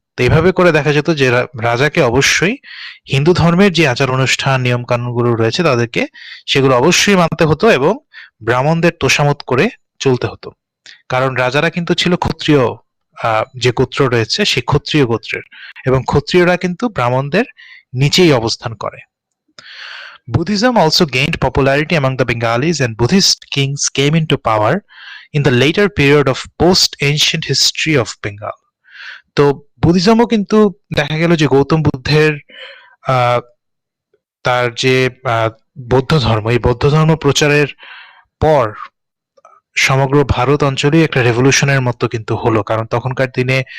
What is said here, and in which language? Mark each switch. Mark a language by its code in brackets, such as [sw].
[bn] তো এইভাবে করে দেখা যেত যে রাজাকে অবশ্যই হিন্দু ধর্মের যে আচার অনুষ্ঠান নিয়ম কানুনগুলো রয়েছে তাদেরকে সেগুলো অবশ্যই মানতে হতো এবং ব্রাহ্মণদের তোষামত করে চলতে হতো, কারণ রাজারা কিন্তু ছিল ক্ষত্রিয়, যে গোত্র রয়েছে সেই ক্ষত্রিয় গোত্রের, এবং ক্ষত্রিয়রা কিন্তু ব্রাহ্মণদের নিচেই অবস্থান করে। [en] Buddhism also gained popularity among the Bengalis, and Buddhist kings came into power in the later period of post-ancient history of Bengal. [bn] তো বুদ্ধিজমও কিন্তু দেখা গেল যে গৌতম বুদ্ধের তার যে বৌদ্ধ ধর্ম, এই বৌদ্ধ ধর্ম প্রচারের পর সমগ্র ভারত অঞ্চলেই একটা রেভলিউশনের মতো কিন্তু হলো, কারণ তখনকার দিনে